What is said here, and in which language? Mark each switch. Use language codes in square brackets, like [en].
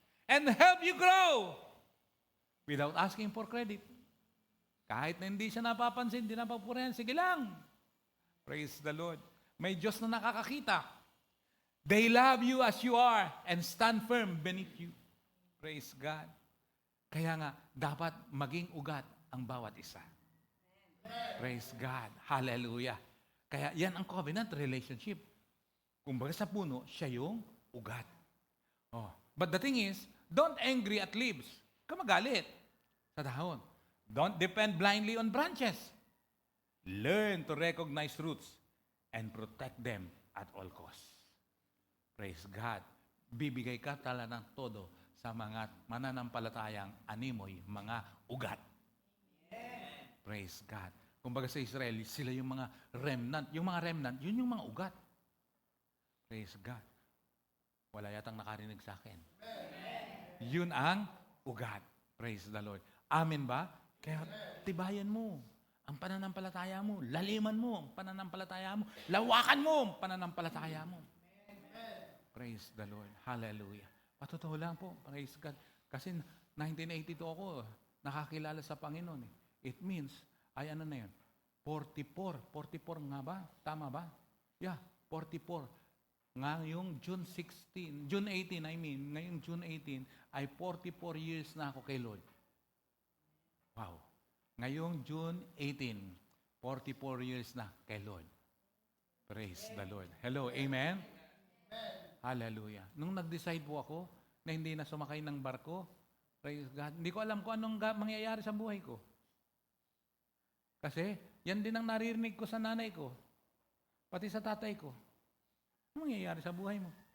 [en] and help you grow without asking for credit. [tl] Kahit na hindi siya napapansin, hindi napapurihan, sige lang. [en] Praise the Lord. [tl] May Diyos na nakakakita. [en] They love you as you are and stand firm beneath you. Praise God. [tl] Kaya nga, dapat maging ugat ang bawat isa. [en] Praise God. [tl] Hallelujah. Kaya yan ang covenant relationship. Kumbaga sa puno, siya yung ugat. Oh. [en] But the thing is, don't angry at leaves. [tl] Kamagalit sa dahon. [en] Don't depend blindly on branches. Learn to recognize roots and protect them at all costs. Praise God. [tl] Bibigay ka tala ng todo sa mga mananampalatayang animoy, mga ugat. [en] Praise God. [tl] Kumbaga sa Israel, sila yung mga remnant. Yung mga remnant, yun yung mga ugat. [en] Praise God. [tl] Wala yatang nakarinig sa akin. Yun ang ugat. [en] Praise the Lord. [tl] Amen ba? Kaya tibayan mo ang pananampalataya mo. Laliman mo ang pananampalataya mo. Lawakan mo ang pananampalataya mo. [en] Praise the Lord. Hallelujah. [tl] Patotoo lang po. [en] Praise God. [tl] Kasi 1982 ako nakakilala sa Panginoon. [en] It means, [tl] ay ano na yun? 44. 44 nga ba? Tama ba? Yeah, 44. Ngayong June 18, ngayong June 18, ay 44 years na ako kay Lord. Wow. Ngayong June 18, 44 years na kay Lord. [en] Praise the Lord. Hello, amen? Hallelujah. [tl] Nung nag-decide po ako na hindi na sumakay ng barko, [en] praise God, [tl] hindi ko alam kung anong mangyayari sa buhay ko. Kasi, yan din ang naririnig ko sa nanay ko, pati sa tatay ko. Ano mangyayari sa buhay mo?